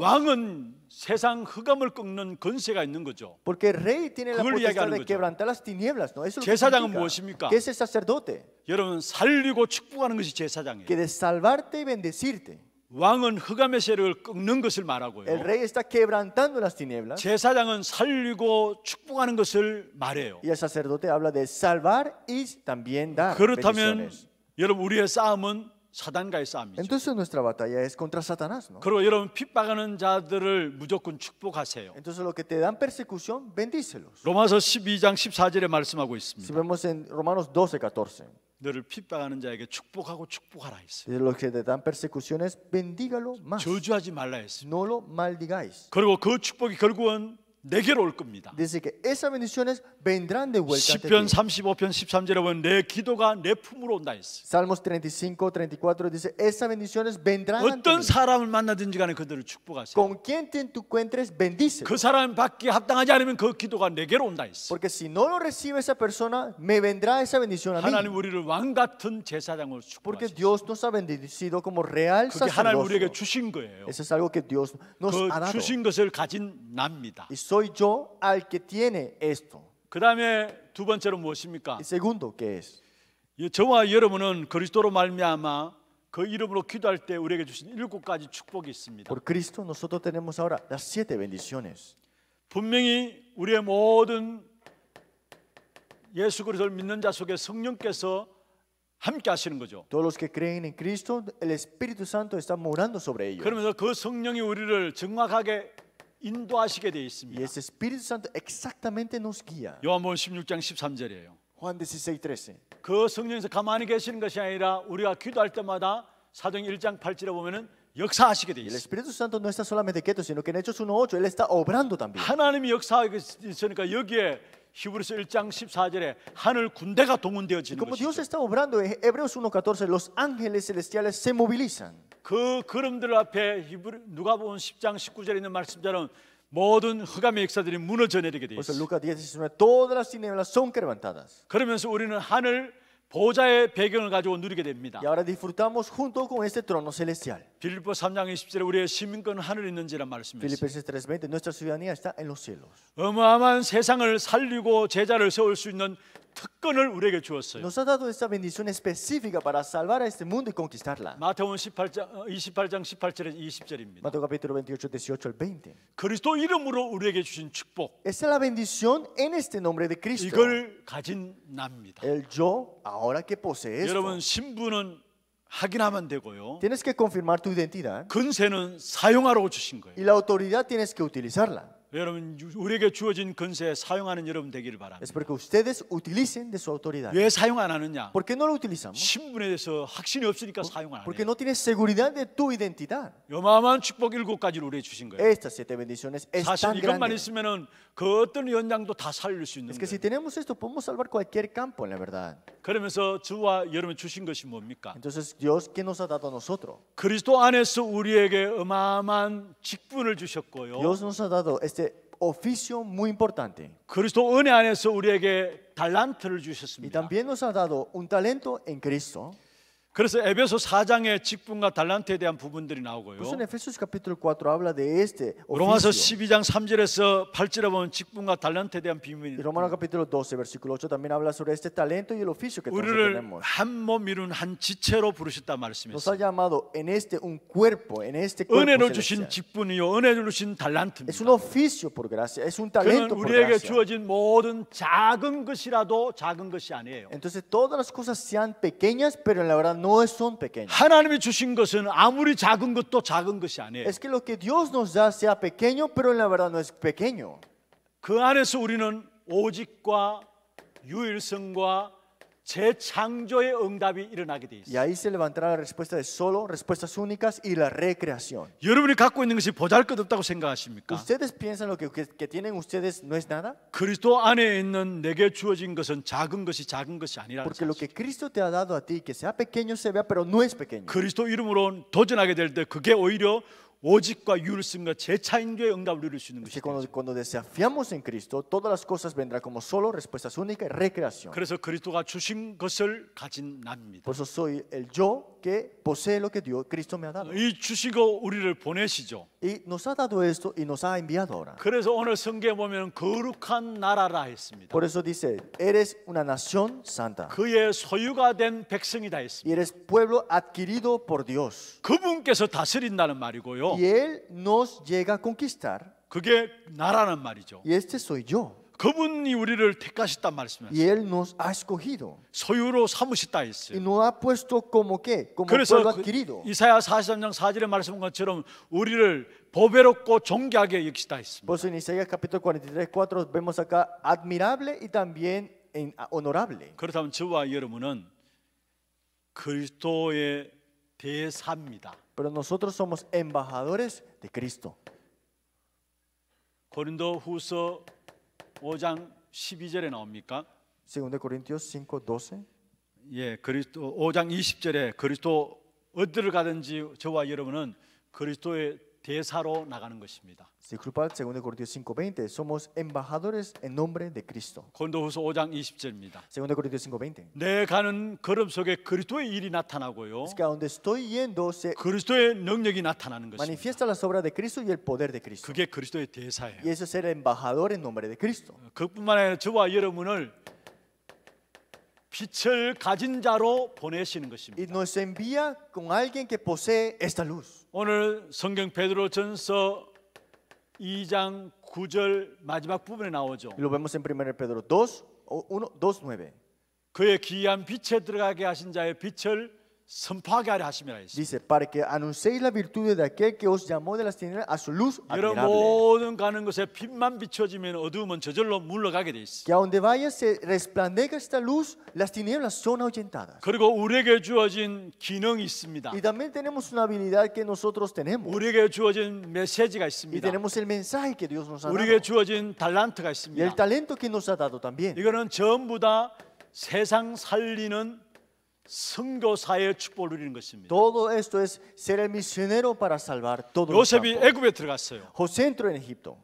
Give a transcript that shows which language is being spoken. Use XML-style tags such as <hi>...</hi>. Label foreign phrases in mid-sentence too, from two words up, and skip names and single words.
<ko>왕은 세상 흑암을 꺾는 권세가 있는 거죠.</ko> <es>Porque el rey tiene la</es> <ko>그걸</ko> <es>potestad</es> <ko>이야기하는</ko> <es>de</es> <ko>거죠.</ko> <es>quebrantar las tinieblas, ¿no? Eso es lo que</es> <ko>제사장은</ko> <es>significa.</es> <ko>무엇입니까?</ko> <es>¿Qué es el sacerdote?</es> <ko>여러분 살리고 축복하는 것이 제사장이에요.</ko> <es>Que de salvarte y bendecirte.</es> <ko>왕은 흑암의 세력을 꺾는 것을</ko> <es>El</es> <ko>말하고요.</ko> <es>rey está quebrantando las tinieblas</es> <ko>제사장은 살리고 축복하는 것을 말해요.</ko> <es>y el sacerdote habla de salvar y también dar</es> <ko>그렇다면</ko> <es>bendiciones.</es> <ko>여러분 우리의 싸움은 사단과의 싸움이죠.</ko> <es>Entonces nuestra batalla es contra Satanás, ¿no?</es> <ko>그리고 여러분 핍박하는 자들을 무조건 축복하세요.</ko> <es>Entonces lo que te dan persecución, bendícelos.</es> <ko>로마서 12장 14절에 말씀하고</ko> <es>Si</es> <ko>있습니다.</ko> <es>vemos en Romanos 12:14,</es> <ko>너를 핍박하는 자에게 축복하고 축복하라 했어요.</ko> <es>dice, los que te dan persecuciones, bendígalo más.</es> <ko>저주하지 말라 했어요.</ko> <es>No lo maldigáis.</es> <ko>그리고 그 축복이 결국은 내게로 올 겁니다.</ko> <es>Dice que esas bendiciones vendrán de vuelta ante</es> <ko>시편</ko> <es>ti.</es> <ko>35편 13절에 보면 내 기도가 내 품으로 온다 했어요.</ko> <es>Salmos 35:34 dice, esas bendiciones vendrán ante</es> <ko>어떤</ko> <es>ti.</es> <ko>사람을 만나든지 간에 그들을 축복하세요.</ko> <es>Con quien te encuentres, bendícelo.</es> <ko>그 사람 받기에 합당하지 않으면 그 기도가 내게로 온다 했어요.</ko> <es>Porque si no lo recibe esa persona, me vendrá esa bendición a</es> <ko>하나님</ko> <es>mí.</es> <ko>우리를 왕 같은 제사장으로</ko> <es>Porque</es> <ko>축복하셨어요.</ko> <es>Dios nos ha bendecido como real</es> <ko>그게 하나님 우리에게</ko> <es>sacerdocio.</es> <ko>주신 거예요.</ko> <es>Eso es algo que Dios nos</es> <ko>그</ko> <es>ha dado.</es> <ko>주신 것을 가진 납니다.</ko> <es>Y soy yo al que tiene esto.</es> <ko>그 다음에 두 번째로 무엇입니까?</ko> <es>Y segundo, ¿qué es?</es> <ko>저와 여러분은 그리스도로 말미암아 그 이름으로 기도할 때 우리에게 주신 7가지 축복이 있습니다.</ko> <es>Por Cristo nosotros tenemos ahora las 7 bendiciones.</es> <ko>분명히 우리의 모든 예수 그리스도를 믿는 자 속에 성령께서 함께 하시는 거죠.</ko> <es>Todos los que creen en Cristo, el Espíritu Santo está morando sobre ellos.</es> <ko>그러면서 그 성령이 우리를 정확하게 인도하시게 되어</ko> <es>Y</es> <ko>있습니다.</ko> <es>ese Espíritu Santo exactamente nos guía.</es> <ko>요한복음 16장 13절이에요.</ko> <es>Juan 16:13.</es> <ko>그 성령에서 가만히 계시는 것이 아니라 우리가 기도할 때마다 사도행 1장 8절에 보면은 역사하시게 되어</ko> <es>Y el</es> <ko>있어요.</ko> <es>Espíritu Santo no está solamente quieto, sino que en Hechos 1:8 Él está obrando también.</es> <ko>하나님이 역사하고 있으니까 여기에 히브리서 1장 14절에 하늘 군대가 동원되어지는</ko> <es>Como Dios</es> <ko>것이죠.</ko> <es>está obrando en Hebreos 1:14, los ángeles celestiales se movilizan.</es> <ko>그 그림들 앞에 누가복음 10장 19절에 있는 말씀처럼 모든 흑암의 역사들이 무너져 내리게 돼</ko> <es>Por eso</es> <ko>있어요.</ko> <es>Lucas 10:19, todas las tinieblas son quebrantadas.</es> <ko>그러면서 우리는 하늘 보좌의 배경을 가지고 누리게 됩니다.</ko> <es>Y ahora disfrutamos junto con este trono celestial.</es> <ko>빌립보 3장 20절에 우리의 시민권은 하늘에 있는지라 말씀했어요.</ko> <es>Filipenses 3:20, nuestra ciudadanía está en los cielos.</es> <ko>어마어마한 세상을 살리고 제자를 세울 수 있는 특권을 우리에게 주었어요.</ko> <es>Nos ha dado esta bendición específica para salvar a este mundo y conquistarla.</es> <ko>마태복음 28장 18절에 20절입니다.</ko> <es>Mateo capítulo 28, 18 al 20.</es> <ko>그리스도 이름으로 우리에게 주신 축복,</ko> <es>Esa es la bendición en este nombre de Cristo.</es> <ko>이걸 가진 납니다.</ko> <es>El yo, ahora que posee esto.</es> <ko>여러분 신분은 확인하면 되고요.</ko> <es>Tienes que confirmar tu identidad.</es> <ko>근세는 사용하라고 주신 거예요.</ko> <es>Y la autoridad tienes que utilizarla.</es> <ko>여러분 우리에게 주어진 근세 사용하는 여러분 되기를 바랍니다.</ko> <es>Es porque ustedes utilicen de su autoridad.</es> <ko>왜 사용 안 하느냐?</ko> <es>¿Por qué no lo utilizamos?</es> <ko>신분에 대해서 확신이 없으니까 사용 안</ko> <es>Porque</es> <ko>해요.</ko> <es>no tienes seguridad de tu identidad.</es> <ko>요마한 축복 7가지를 우리에게 주신 거예요.</ko> <es>Estas 7 bendiciones es</es> <ko>사실</ko> <es>tan</es> <ko>이것만</ko> <es>grande.</es> <ko>있으면은 그 어떤 연장도 다 살릴 수 있는</ko> <es>Es que si</es> <ko>거예요.</ko> <es>tenemos esto, podemos salvar cualquier campo, en la verdad.</es> <ko>그러면서 저와 여러분 주신 것이 뭡니까?</ko> <es>Entonces, Dios, ¿qué nos ha dado a nosotros?</es> <ko>그리스도 안에서 우리에게 어마어마한 직분을 주셨고요.</ko> <es>Dios nos ha dado este oficio muy importante.</es> <ko>그리스도 은혜 안에서 우리에게 달란트를</ko> <es>Y</es> <ko>주셨습니다.</ko> <es>también nos ha dado un talento en Cristo.</es> <ko>그래서 에베소 4장의 직분과 달란트에 대한 부분들이 나오고요.</ko> <es>Por eso en Efesios capítulo 4 habla de este</es> <ko>로마서</ko> <es>oficio.</es> <ko>12장 3절에서 8절에 보면 직분과 달란트에 대한 비밀이</ko> <es>Y Romanos capítulo 12, versículo 8 también habla sobre este talento y el oficio que nosotros</es> <ko>우리를</ko> <es>tenemos.</es> <ko>한 몸 이룬 한 지체로 부르셨다</ko> <es>Nos</es> <ko>말씀했어요.</ko> <es>ha llamado en este un cuerpo, en este cuerpo</es> <ko>은혜로 주신</ko> <es>celestial.</es> <ko>직분이요 은혜로 주신</ko> <es>Es</es> <ko>달란트입니다.</ko> <es>un oficio por gracia, es un</es> <ko>그는</ko> <es>talento por</es> <ko>우리에게</ko> <es>gracia.</es> <ko>주어진 모든 작은 것이라도 작은 것이 아니에요.</ko> <es>Entonces todas las cosas sean pequeñas, pero en la verdad no son pequeñas.</es> <ko>하나님이 주신 것은 아무리 작은 것도 작은 것이 아니에요.</ko> <es>Es que lo que Dios nos da sea pequeño, pero en la verdad no es pequeño.</es> <ko>그 안에서 우리는 오직과 유일성과 재창조의 응답이 일어나게 돼</ko> <es>Y</es> <ko>있어요.</ko> <es>ahí se levantará la respuesta de solo, respuestas únicas y la recreación.</es> <ko>여러분이 갖고 있는 것이 보잘것없다고 생각하십니까?</ko> <es>¿Ustedes piensan lo que tienen ustedes no es nada?</es> <ko>그리스도 안에 있는 내게 주어진 것은 작은 것이 아니라는</ko> <es>Porque lo</es> <ko>사실.</ko> <es>que Cristo te ha dado a ti, que sea pequeño se vea, pero no es pequeño.</es> <ko>그리스도 이름으로 도전하게 될 때 그게 오히려 오직과 율성과 재창조의 응답을 누릴 수 있는</ko> <es>Que</es> <ko>것이죠.</ko> <es>cuando desafiamos en Cristo, todas las cosas vendrán como solo, respuestas únicas y recreación.</es> <ko>그래서 그리스도가 주신 것을 가진 남입니다.</ko> <es>Por eso soy el yo que posee lo que Dios, Cristo me ha dado.</es> <ko>이 주시고 우리를 보내시죠.</ko> <es>Y nos ha dado esto y nos ha enviado ahora.</es> <ko>그래서 오늘 성경에 보면 거룩한 나라라 했습니다.</ko> <es>Por eso dice, eres una nación santa</es> <ko>그의 소유가 된 백성이다</ko> <es>y</es> <ko>했습니다.</ko> <es>eres pueblo adquirido por Dios.</es> <ko>그분께서 다스린다는 말이고요.</ko> <es>Y Él nos llega a conquistar</es> <ko>그게 나라는 말이죠.</ko> <es>y este soy yo.</es> <ko>그분이 우리를 택하셨단 말씀이었어요.</ko> <es>Y Él nos ha escogido</es> <ko>소유로 삼으셨다</ko> <es>y</es> <ko>했어요.</ko> <es>nos ha puesto como qué, como</es> <ko>그래서</ko> <es>pueblo</es> <ko>그</ko> <es>adquirido.</es> <ko>이사야 43장 4절에 말씀한 것처럼 우리를 보배롭고 존귀하게 여기시다 했습니다.</ko> <es>Por eso en Isaías capítulo 43, 4 vemos acá admirable y también honorable.</es> <ko>그렇다면 저와 여러분은 그리스도의 대사입니다.</ko> <es>Pero nosotros somos embajadores de Cristo.</es> <ko>고린도후서 5장 12절에 나옵니까?</ko> <es>2 Corintios 5:12.</es> <ko>예, 그리스도 5장 20절에 그리스도 어디를 가든지 저와 여러분은 그리스도의 대사로 나가는 것입니다.</ko> <es>Disculpad, 2 Corintios 5:20. Somos embajadores en nombre de Cristo.</es> <ko>고린도후서 5장 20절입니다.</ko> <es>2 Corintios 5:20.</es> <ko>내 가는 걸음 속에 그리스도의 일이 나타나고요.</ko> <es>Es que a donde estoy yendo se</es> <ko>그리스도의 능력이 나타나는 것입니다.</ko> <es>manifiesta las obras de Cristo y el poder de Cristo.</es> <ko>그게 그리스도의 대사예요.</ko> <es>Y eso es ser embajador en nombre de Cristo.</es> <ko>그뿐만 아니라 저와 여러분을 빛을 가진 자로 보내시는</ko> <es>Y</es> <ko>것입니다.</ko> <es>nos envía con alguien que posee esta luz.</es> <ko>오늘 성경 베드로전서 2장 9절 마지막 부분에 나오죠.</ko> <es>Y lo vemos en 1 Pedro 2:9.</es> <ko>그의 기이한 빛에 들어가게 하신 자의 빛을 선포하게 하려 하심이라 했습니다.</ko> <es>Dice, para que anunciéis la virtud de aquel que os llamó de las tinieblas a su luz</es> <ko>여러분</ko> <es>admirable.</es> <ko>모든 가는 곳에 빛만 비춰지면 어두움은 저절로 물러가게 돼 있어요.</ko> <es>Que a donde vayas se resplandezca esta luz, las tinieblas son ahuyentadas.</es> <ko>그리고 우리에게 주어진 기능이 있습니다.</ko> <es>Y también tenemos una habilidad que nosotros tenemos.</es> <ko>우리에게 주어진 메시지가</ko> <es>Y</es> <ko>있습니다.</ko> <es>tenemos el mensaje que Dios nos ha dado.</es> <ko>우리에게 주어진 달란트가</ko> <es>Y el</es> <ko>있습니다.</ko> <es>talento que nos ha dado también.</es> <ko>이거는 전부 다 세상 살리는 선교사의 축복을 누리는 것입니다.</ko> <es>Todo esto es ser el misionero para salvar todo el</es> <ko>요셉이</ko> <es>campo.</es> <ko>애굽에 들어갔어요.</ko> <es>José entró en Egipto.</es>